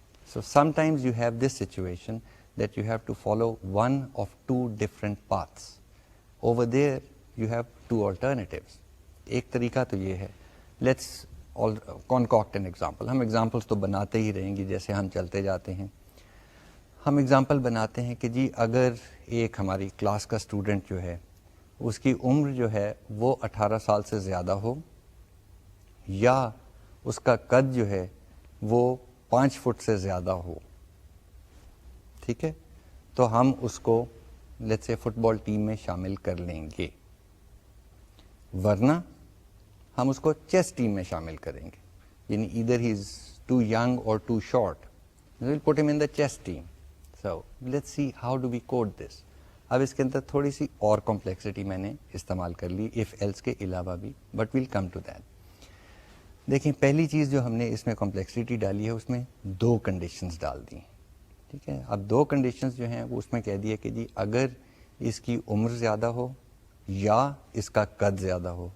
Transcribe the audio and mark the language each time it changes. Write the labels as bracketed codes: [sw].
[en] So sometimes you have this situation that you have to follow one of two different paths. Over there you have two alternatives. [ur] ایک طریقہ تو یہ ہے, [en] let's concoct an example. [ur] ہم examples تو بناتے ہی رہیں گے جیسے ہم چلتے جاتے ہیں. ہم example بناتے ہیں کہ جی اگر ایک ہماری کلاس کا اسٹوڈنٹ جو ہے اس کی عمر جو ہے وہ 18 سال سے زیادہ ہو یا اس کا قد جو ہے وہ 5 فٹ سے زیادہ ہو, ٹھیک ہے, تو ہم اس کو let's say fit ball team میں شامل کر لیں گے, ورنہ ہم اس کو چیس ٹیم میں شامل کریں گے. [en] یعنی either he is too young or too short, we will put him in the chess team. So let's see how do we code this. [ur] اب اس کے اندر تھوڑی سی اور کمپلیکسٹی میں نے استعمال کر لی if else کے علاوہ بھی, [en] but we'll come to that. [ur] دیکھیں پہلی چیز جو ہم نے اس میں کمپلیکسٹی ڈالی ہے اس میں 2 کنڈیشنز ڈال دی. ٹھیک ہے. اب دو کنڈیشنز جو ہیں وہ اس میں کہہ دیا کہ جی اگر اس کی عمر زیادہ ہو یا اس کا قد زیادہ ہو.